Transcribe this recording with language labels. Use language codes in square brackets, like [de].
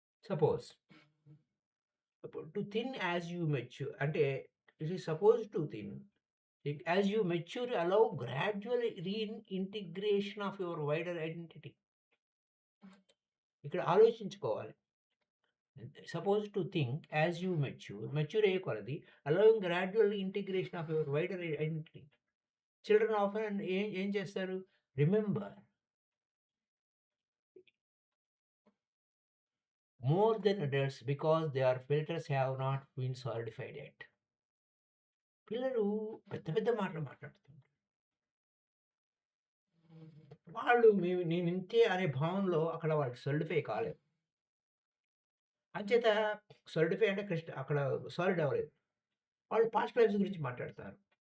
[en] Suppose to think as you mature అంటే it is suppose to think as you mature allow gradual reintegration of your wider identity. [te] ఇక్కడ ఆలోచించుకోవాలి. [en] Suppose to think as you mature అయ్యే కొలది allowing gradual integration of your wider identity. [te] Children often ఏం చేస్తారు? [en] Remember more than adults because their filters have not been solidified yet. [te] పిల్లలు పెద్ద పెద్ద మాటలు మాట్లాడుతుంటారు. వాళ్ళు నేను ఇంతే అనే భావనలో అక్కడ వాళ్ళకి సొలిడిఫై కాలేదు. అంచేత సాలిడిఫై అంటే అక్కడ సాలిడ్ అవ్వలేదు. వాళ్ళు పాస్ట్ లైఫ్స్ గురించి మాట్లాడతారు.